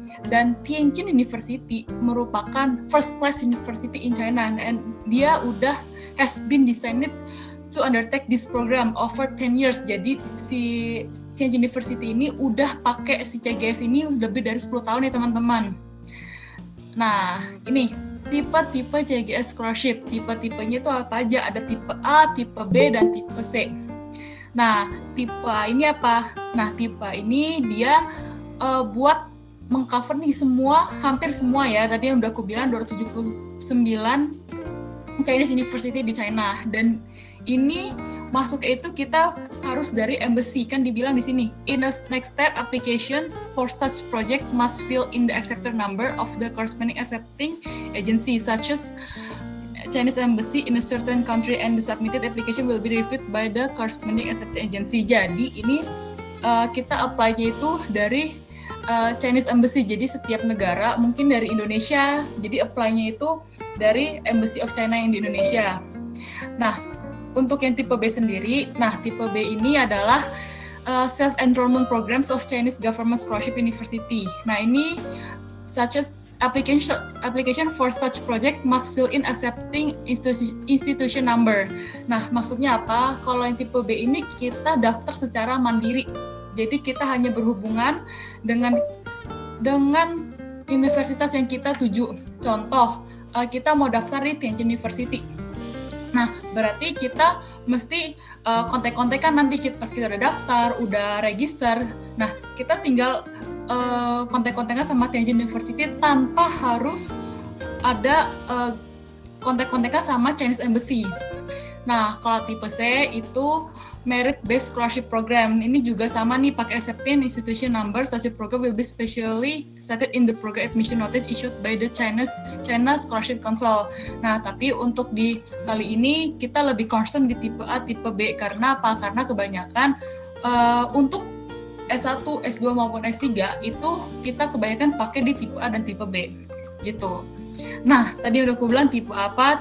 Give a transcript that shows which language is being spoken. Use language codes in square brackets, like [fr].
[en] Dan Tianjin University [id] merupakan [en] first class university in China, and [id] dia udah [en] has been designed to undertake this program over 10 years. [id] Jadi si Tianjin University ini udah pakai si CGS ini lebih dari 10 tahun ya teman-teman. Nah, ini tipe-tipe CGS scholarship. Tipe-tipenya itu apa aja? Ada tipe A, tipe B, dan tipe C. Nah, tipe A ini apa? Nah, tipe A ini dia buat mengcover nih semua, hampir semua ya. Tadi yang udah aku bilang 279 Chinese University di China. Dan ini masuk itu kita harus dari embassy, kan dibilang di sini. [en] In a next step, application for such project must fill in the accepted number of the corresponding accepting agency, such as Chinese embassy in a certain country, and the submitted application will be reviewed by the corresponding accepting agency. [id] Jadi ini kita apply-nya itu dari Chinese embassy. Jadi setiap negara, mungkin dari Indonesia, jadi apply-nya itu dari Embassy of China yang di Indonesia. Nah, untuk yang tipe B sendiri, nah tipe B ini adalah [en] self-enrollment programs of Chinese Government Scholarship University. [id] Nah ini [en] such as application for such project must fill in accepting institution number. [id] Nah maksudnya apa? Kalau yang tipe B ini kita daftar secara mandiri. Jadi kita hanya berhubungan dengan universitas yang kita tuju. Contoh, kita mau daftar di Tianjin University. Nah, berarti kita mesti kontak-kontakan nanti pas kita udah daftar, udah register. Nah, kita tinggal kontak-kontakan sama Tianjin University tanpa harus ada kontak-kontakan sama Chinese Embassy. Nah, kalau tipe C itu [en] merit-based scholarship program. [id] Ini juga sama nih, pakai accepting institution number. [en] Such a program will be specially stated in the program admission notice issued by the China Scholarship Council. [id] Nah, tapi untuk di kali ini kita lebih concern di tipe A, tipe B. Karena apa? Karena kebanyakan untuk S1, S2 maupun S3 itu kita kebanyakan pakai di tipe A dan tipe B. Gitu. Nah, tadi udah aku bilang tipe apa?